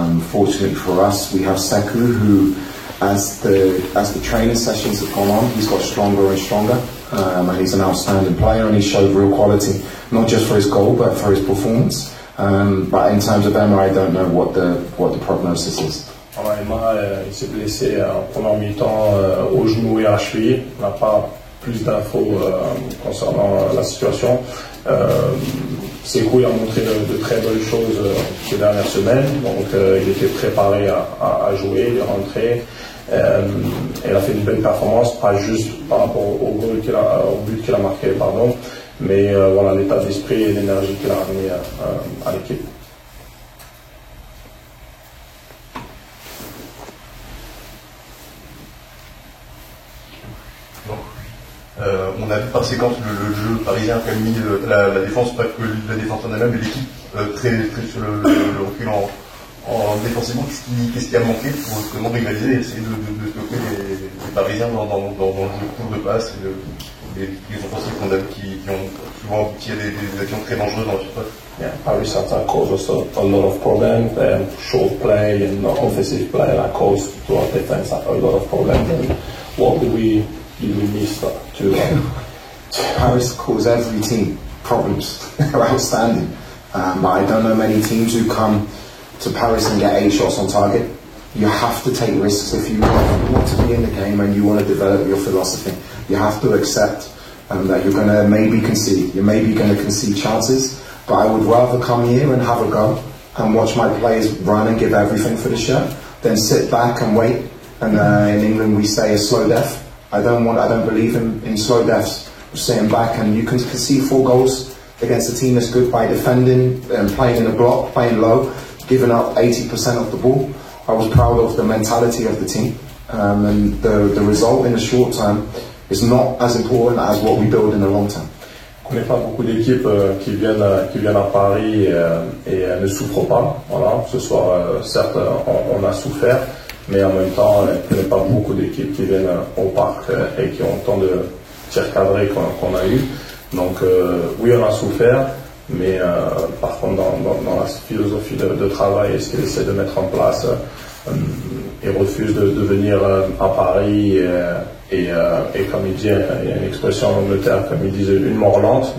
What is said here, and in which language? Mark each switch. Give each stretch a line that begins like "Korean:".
English: Fortunately for us, we have Sekou, who, as the training sessions have gone on, he's got stronger and stronger, and he's an outstanding player, and he showed real quality, not just for his goal, but for his performance. But in terms of Emma, I don't know what the prognosis is.
French: Alors Emma, il s'est blessé en première mi-temps au genou et à la cheville. On n'a pas plus d'infos concernant la situation. Sekou a montré de très belles choses ces dernières semaines, donc il était préparé à jouer, il est rentré, il a fait une belle performance, pas juste par rapport au but qu'il a marqué, pardon, mais voilà l'état d'esprit et l'énergie qu'il a ramené à l'équipe. On a vu par séquence le jeu parisien qui a mis la défense, pas que la défense en elle-même, mais l'équipe très sur le recul en défensivement. Qu'est-ce qui a manqué pour vraiment rivaliser et essayer de stopper les Parisiens dans le jeu court de passe et les offensifs qu'on a vu qui ont souvent abouti à des actions très dangereuses dans la surface?
English: Yeah, Paris attack caused us a lot of problems. Short play and offensive play that caused to our defense a lot of problems. And what did we miss to Paris cause every team problems. They're outstanding. But I don't know many teams who come to Paris and get 8 shots on target. You have to take risks if you want to be in the game and you want to develop your philosophy. You have to accept that you're going to maybe concede. You're maybe going to concede chances. But I would rather come here and have a go and watch my players run and give everything for the shirt than sit back and wait. And in England we say a slow death. I don't believe in slow deaths. Sitting back, and you can concede 4 goals against a team that's good by defending and playing in a block, playing low, giving up 80% of the ball. I was proud of the mentality of the team, and the result in the short term is not as important as what we build in the long term.
French: On n'est pas beaucoup d'équipes qui viennent à Paris et ne souffrent pas. Voilà, ce soir, certes, on a souffert. Mais en même temps, il n'y a pas beaucoup d'équipes qui viennent au parc et qui ont autant de tirs cadrés qu'on a eu. Donc oui, on a souffert, mais par contre, dans la philosophie de travail et ce qu'il essaie de mettre en place, il refuse de venir à Paris et comme il dit, il y a une expression en Angleterre, comme il disait, une mort lente.